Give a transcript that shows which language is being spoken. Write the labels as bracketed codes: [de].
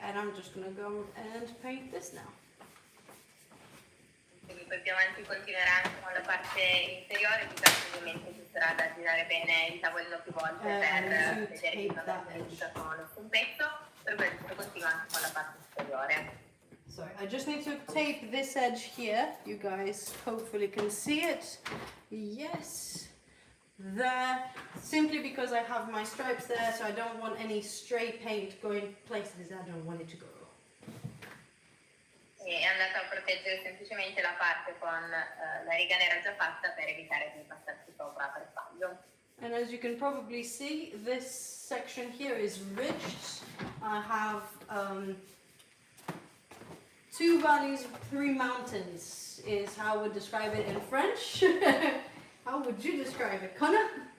[en] And I'm just gonna go and paint this now. [it] Quindi poi più avanti continueranno con la parte inferiore, di caso ovviamente ci sarà da girare bene il tavolino più volte per vedere che non è realizzato nessun pezzo, per questo continua anche con la parte superiore. [en] So I just need to tape this edge here. You guys hopefully can see it. Yes. There. Simply because I have my stripes there, so I don't want any stray paint going places I don't want it to go. [it] E è andato a proteggere semplicemente la parte con la riga nera già fatta per evitare di passarci sopra per sbaglio. [en] And as you can probably see, this section here is ridged. I have two valleys, three mountains is how I would describe it in French. How would you describe it, Connor?